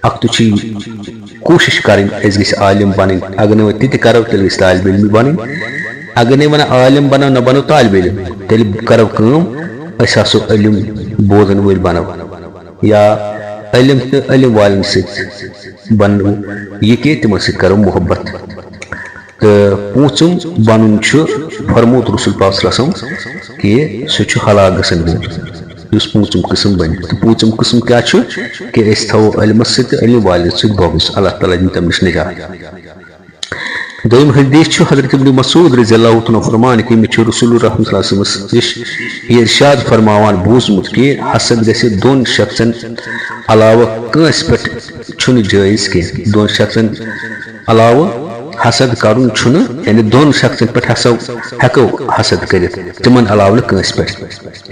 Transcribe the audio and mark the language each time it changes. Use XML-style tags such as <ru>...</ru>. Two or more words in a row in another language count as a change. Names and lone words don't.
<ks>اکھ تہِ چھُ کوٗشش کرٕنۍ أسۍ گٔژھۍ عالم بنٕنۍ، اگر نہٕ وۄنۍ تہِ تہِ کرو تیٚلہِ گژھِ طالب علمٕے بنٕنۍ، اگر نہٕ وۄنۍ عالم بنو نہ بنو طالب علم، تیٚلہِ کرو کٲم أسۍ آسو علم بوزن وٲلۍ بنو یا علم تہٕ علم والٮ۪ن سۭتۍ بنو یہِ کہ تِمن سۭتۍ کرو محبت۔ تہٕ پوٗنٛژِم بنُن چھُ فرموت رسول پاک</ks> <ar>صلی اللہ علیہ وسلم</ar> <ks>کہ سُہ چھُ ہلاک گژھن وول یُس پوٗنٛژِم قٕسم بنہِ۔ تہٕ پوٗنٛژِم قٕسم کیٛاہ چھُ کہ أسۍ تھاوو علمس سۭتۍ تہٕ علم والٮ۪ن سۭتۍ بغض، اللہ تعالیٰ دِنہِ تَمہِ نِش نجات۔ دوٚیِم حدیث چھُ حضرت ابن مسعود</ks> <ar>رضی اللہ عنہ</ar> <ks>فرمان کہ مےٚ چھُ رسول اللہ</ks> <ar>صلی اللہ علیہ وسلم</ar> <ks>نِش یہِ ارشاد فرماوان بوٗزمُت کہ حسد گژھِ دۄن شخصن علاوٕ کٲنٛسہِ پٮ۪ٹھ چھُنہٕ جٲیز کینٛہہ۔ دۄن شخصن علاوٕ حسد کرُن چھُنہٕ، یعنی دۄن شخصن پٮ۪ٹھ ہسا ہٮ۪کو حسد کٔرِتھ، تِمن علاوٕ نہٕ کٲنٛسہِ پٮ۪ٹھ۔</ks>